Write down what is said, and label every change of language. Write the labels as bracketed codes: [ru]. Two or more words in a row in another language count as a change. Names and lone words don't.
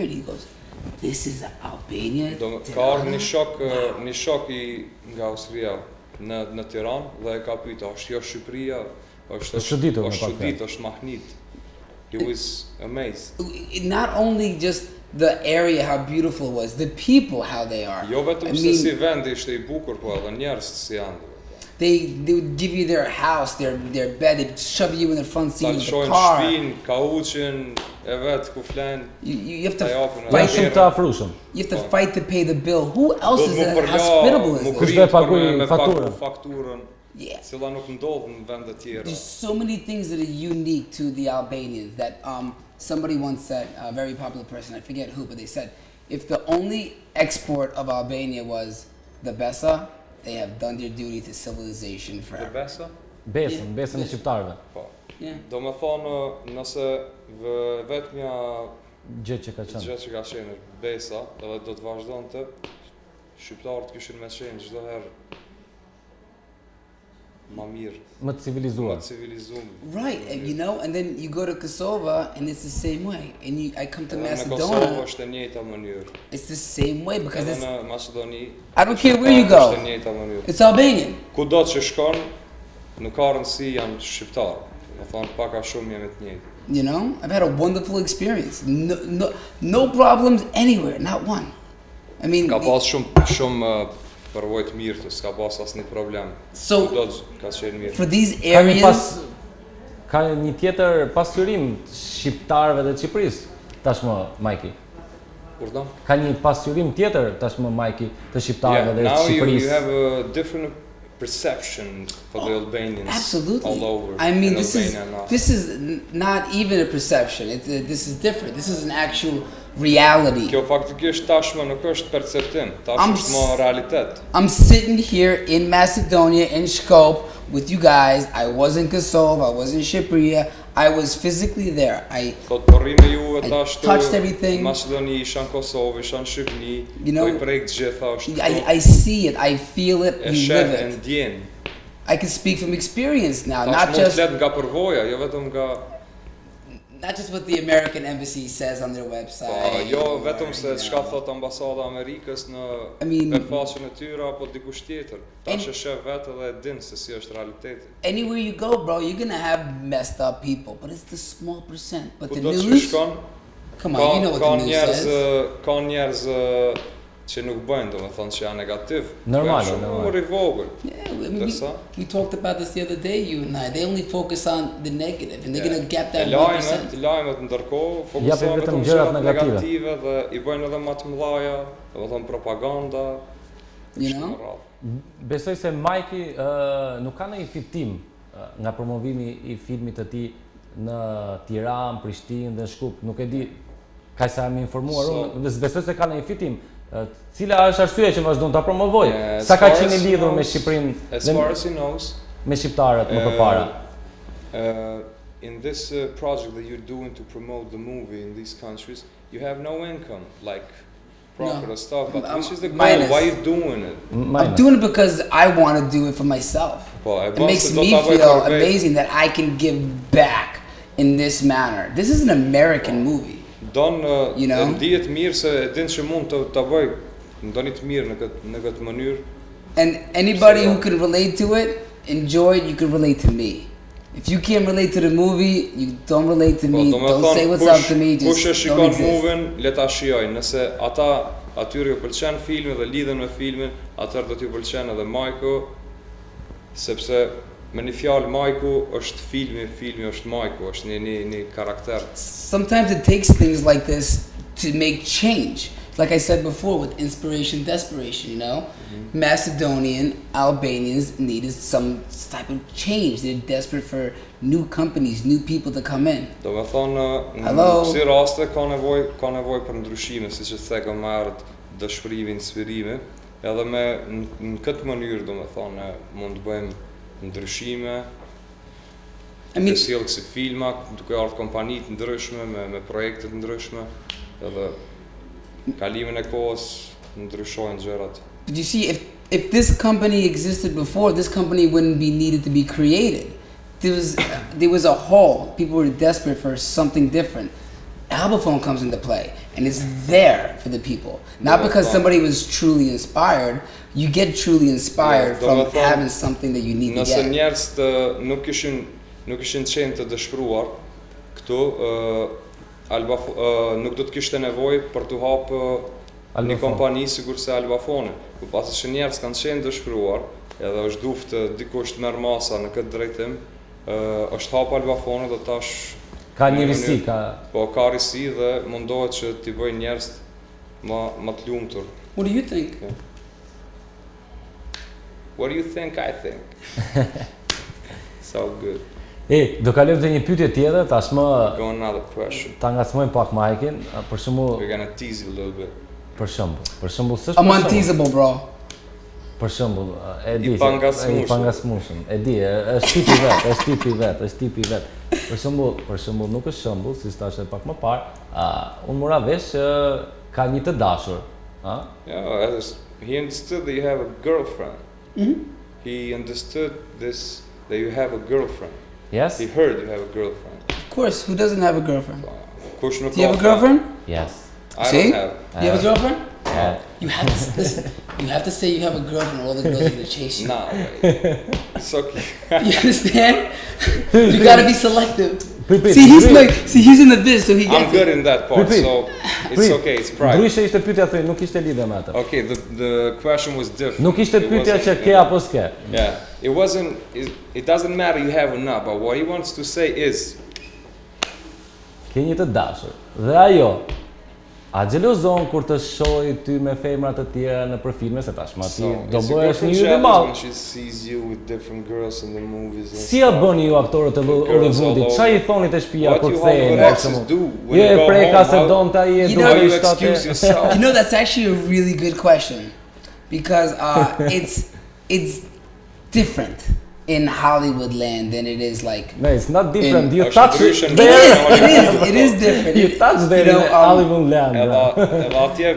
[en] And he goes, "This is Albania." [sq] Ka ardhur një shok nga Austria në Tiranë dhe e ka pyetur, "Është jo Shqipëria?" Është çuditur, është mahnit. [en] He was amazed. Not only just the area, how beautiful it was, the people, how they are. [sq] Jo vetëm se si vendi ishte I bukur, po edhe njerëzit si janë. [en] They would give you their house, their bed, they'd shove you in the front seat of the [sq] Shojnë [en] car. [sq] shpinë, kauçin, e vet ku flen. [en] You have to [sq] Janë shumë të afrushëm. [en] You have to fight to pay the bill. Who else is that hospitable as [sq] Kush [en] this? [sq] do e paguaj faturën? Fakturën. [en] Yeah. [sq] Cila nuk ndodh në vende tjera. [en] There's so many things that are unique to the Albanians that somebody once said, a very popular person, I forget who, but they said, if the only export of Albania was the Besa, they have done their duty to civilization The forever. besa? [sq] Besën e shqiptarëve. Po. Do me thonë, nëse vetëmja gjë që ka qenë besa, edhe do të vazhdonte, shqiptarët kishin me qenë çdo herë ma mirë. Më civilizuar. [en] Right, and you know, and then you go to Kosovo and it's the same way. And I come to Macedonia. [sq] Në Kosovë është e njëjta mënyrë. [en] It's the same way because it's [sq] në Macedoni. [en] I don't care where you go. [sq] Është e njëjta mënyrë. [en] It's Albanian. [sq] Kudo që shkon, nuk ka rëndësi janë shqiptarë. Do thonë pak a shumë jemi të njëjtë. [en] You know, I've had a wonderful experience. No problems anywhere, not one. I mean, [sq] ka pas shumë përvojë të mirë, s'ka pas asnjë problem. [en] So, [sq] ka qenë mirë. [en] For these areas, [sq] ka një tjetër pasyrim shqiptarëve të Çipërisë tashmë, Majki. [en] Pardon? [sq] Ka një pasyrim tjetër tashmë, Majki, të shqiptarëve të Çipërisë. [en] Now you have a different perception for the Albanians. Absolutely. All over. I mean, this is not even a perception. This is different. This is an actual reality. [sq] Kjo faktikisht tashmë nuk është perceptim, tashmë është më realitet. [en] I'm sitting here in Macedonia, in Skopje, with you guys. I was in Kosovo, I was in Shqipëria. I was physically there. I touched everything. [sq] Macedoni, isha në Kosovë, isha në Shqipëri. [en] You know, I see it, I feel it, we live it. I can speak from experience now, not just not just what the American embassy says on their website. [sq] Jo, vetëm se çka thot ambasada e Amerikës në faqen e tyre apo dikush tjetër. Tash e shef vetë dhe e din se si është realiteti. [en] Anywhere you go, bro, you're gonna have messed up people, but it's the small percent. But the news, come on, you know what the news says. [sq] Ka njerëz që nuk bëjnë, domethënë që janë negativ. Normal. [en] Yeah, I mean, we talked about this the other day, you and I. They only focus on the negative, and they're gonna gap that 1%. [sq] Lajmet ndërkohë fokusohen vetëm gjërat negative dhe I bëjnë edhe më të mëdha, domethënë propaganda. [en] You know? [sq] Besoj se Majki nuk ka ndonjë fitim nga promovimi I filmit të tij në Tiranë, Prishtinë dhe Shkup. Nuk e di, kaq sa jam informuar unë, besoj se ka ndonjë fitim. Cila është arsyeja që vazhdon ta promovoj? Sa ka qenë lidhur me Shqipërinë? [en] As far as he knows, [sq] me shqiptarët më përpara. [en] In this project that you're doing to promote the movie in these countries, you have no income, like profit or stuff. But which is the goal? Why are you doing it? I'm doing it because I want to do it for myself. It makes me feel amazing that I can give back in this manner. This is an American movie. You know? [sq] Ndihet mirë se e din që mund ta bëj, ndoni të mirë në këtë mënyrë. [en] And anybody who can relate to it, enjoy it, you can relate to me. If you can't relate to the movie, you don't relate to me. Don't say what's up to me, just don't exist. [sq] Kush e shikon movien, le ta shijojnë. Nëse ata atyre ju pëlqen filmi dhe lidhen me filmin, atëherë do t'ju pëlqen edhe Majku, sepse me një fjalë Majku është filmi është Majku, është një karakter. [en] Sometimes it takes things like this to make change. Like I said before, with inspiration, desperation, you know? Macedonian Albanians needed some type of change. They're desperate for new companies, new people to come in. [sq] Do me thonë, në kësi raste ka nevoj për ndryshime, si që theka marrët dëshpërimi, inspirimi, edhe në këtë mënyrë, do me thonë, mund të bëjmë ndryshime, të sjellë kësi filma, duke ardhur kompanitë ndryshme, me projekte të ndryshme, edhe kalimin e kohës ndryshojnë gjërat. [en] But you see, if this company existed before, this company wouldn't be needed to be created. There was a hole. People were desperate for something different. Albaphone comes into play, and it's there for the people. Not because somebody was truly inspired. You get truly inspired from having something that you need to get. [sq] Nëse njerëzit nuk ishin qenë të dëshpëruar këtu, nuk do të kishte nevojë për të hapë një kompani sikur se Albaphone. Por pasi që njerëz kanë qenë dëshpëruar, edhe është duftë dikush të merr masa në këtë drejtim, është hapë Albaphone dhe tash ka një risi, ka risi dhe mundohet që t'i bëjnë njerëz më të lumtur. [en] What do you think? What do you think? I think. So good. [sq] Do kalojmë te një pyetje tjetër, tashmë ta ngacmojmë pak Majkin, për shembull. [en] We're gonna tease you a little bit. [sq] Për shembull, s'është. [en] I'm unteasable, bro. [sq] Për shembull, e di, I pangasmueshëm. E di, është tipi vet. Për shembull nuk është shembull, si thash pak më parë, unë mora vesh që ka një të dashur, [en] Yeah, he understood that you have a girlfriend. He understood this, that you have a girlfriend. Yes? He heard you have a girlfriend. Of course, who doesn't have a girlfriend? Do you have a girlfriend? Yes. I See? don't have. You have a girlfriend? Yeah. You have to listen. You have to say you have a girlfriend, or all the girls are gonna chase you. No, it's okay. You understand? You gotta be selective. Repeat, See, he's in the biz, so he gets I'm good in that part, so it's okay, it's private. [sq] Ndryshe ishte pyetja thënë, nuk ishte lidhje me atë. [en] Okay, the question was different. [sq] Nuk ishte pyetja që ke apo s'ke. [en] Yeah, it doesn't matter you have or not, but what he wants to say is, [sq] Ke një të dashur. Dhe ajo a xhelozon kur të shohë ty me femra të tjera në për filme, se tashmë ti do bëhesh një yll i madh. [en] When she sees you with different girls in the movies. [sq] Si ja bëni ju aktorët e Hollywoodit? Çfarë I thoni te shtëpia kur kthehen? [en] You [sq] e preka se donte ai e duhet [en] yourself. You know, that's actually a really good question, because it's different in Hollywood land than it is like. No, it's not different. You touch it. It is different. You touch there in Hollywood land.